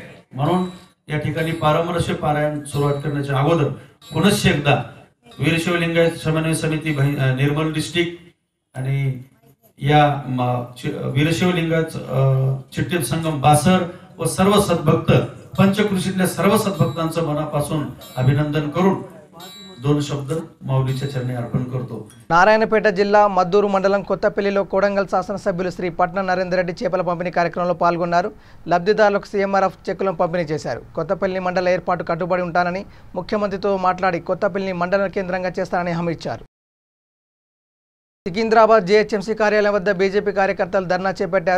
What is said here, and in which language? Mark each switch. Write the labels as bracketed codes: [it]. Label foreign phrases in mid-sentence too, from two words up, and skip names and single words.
[mr] म्हणून या ठिकाणी पारमर्श पारायण सुरुवात करण्याच्या अगोदर पुनश्च एकदा वीरशैव लिंगायत समन्वय समिती निर्मल डिस्ट्रिक्ट आणि या वीरशैव लिंगायत चिट्टीप संगम बासर व सर्व सद्भक्त, पंचकृषीतल्या सर्व सद्भक्तांचं मनापासून अभिनंदन करून 2 शब्द माऊलीच्या चरणी अर्पण करतो. [te] నారాయణపేట జిల్లా మద్దూరు మండలం కొత్తపల్లిలో కోడంగల్ శాసనసభ్యులు శ్రీ పట్నం నరేందర్ రెడ్డి చేపల పంపిణీ కార్యక్రమంలో పాల్గొన్నారు. లబ్ధిదారులకు సీఎంఆర్ఎఫ్ చెక్కులను పంపిణీ చేశారు. కొత్తపల్లి మండల ఏర్పాటు కట్టుబడి ఉంటానని ముఖ్యమంత్రితో మాట్లాడి కొత్తపల్లిని మండల కేంద్రంగా చేస్తానని హామీ ఇచ్చారు. సికింద్రాబాద్ జీహెచ్ఎంసీ కార్యాలయం వద్ద బీజేపీ కార్యకర్తలు ధర్నా చేపట్టారు.